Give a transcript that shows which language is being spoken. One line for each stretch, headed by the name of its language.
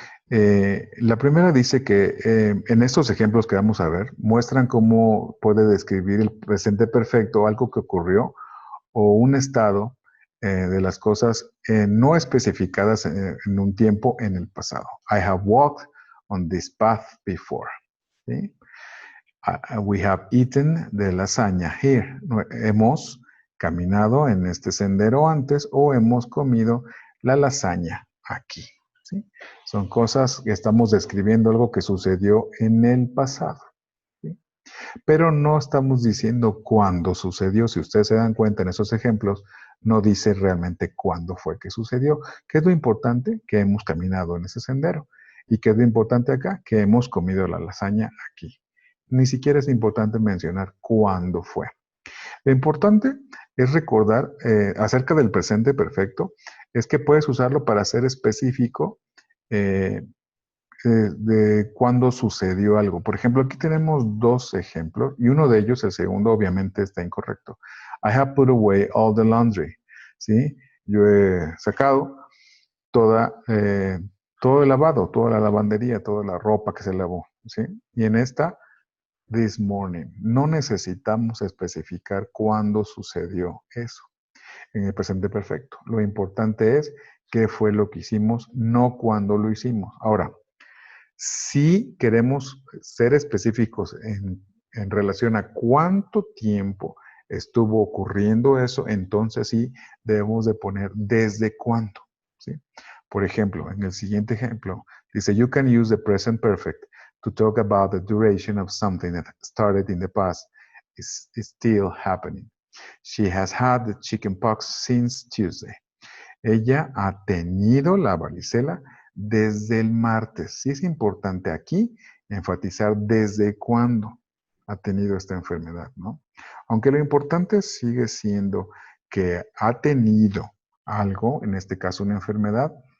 Spanish: La primera dice que en estos ejemplos que vamos a ver, muestran cómo puede describir el presente perfecto algo que ocurrió o un estado de las cosas no especificadas en un tiempo en el pasado.
English: I have walked on this path before.
Spanish: ¿Sí?
English: We have eaten the lasagna here.
Spanish: Hemos caminado en este sendero antes o hemos comido la lasaña aquí. ¿Sí? Son cosas que estamos describiendo algo que sucedió en el pasado. ¿Sí? Pero no estamos diciendo cuándo sucedió. Si ustedes se dan cuenta en esos ejemplos, no dice realmente cuándo fue que sucedió. ¿Qué es lo importante? Que hemos caminado en ese sendero. ¿Y qué es lo importante acá? Que hemos comido la lasaña aquí. Ni siquiera es importante mencionar cuándo fue. Lo importante es recordar acerca del presente perfecto, es que puedes usarlo para ser específico de cuándo sucedió algo. Por ejemplo, aquí tenemos dos ejemplos y uno de ellos, el segundo, obviamente está incorrecto.
English: I have put away all the laundry.
Spanish: ¿Sí? Yo he sacado todo el lavado, toda la lavandería, toda la ropa que se lavó. ¿Sí? Y en esta,
English: this morning.
Spanish: No necesitamos especificar cuándo sucedió eso en el presente perfecto. Lo importante es qué fue lo que hicimos, no cuándo lo hicimos. Ahora, si queremos ser específicos en relación a cuánto tiempo estuvo ocurriendo eso, entonces sí debemos de poner desde cuándo. ¿Sí? Por ejemplo, en el siguiente ejemplo, dice,
English: you can use the present perfect to talk about the duration of something that started in the past is still happening. She has had the chickenpox since Tuesday.
Spanish: Ella ha tenido la varicela desde el martes. Sí es importante aquí enfatizar desde cuándo ha tenido esta enfermedad, ¿no? Aunque lo importante sigue siendo que ha tenido algo, en este caso una enfermedad.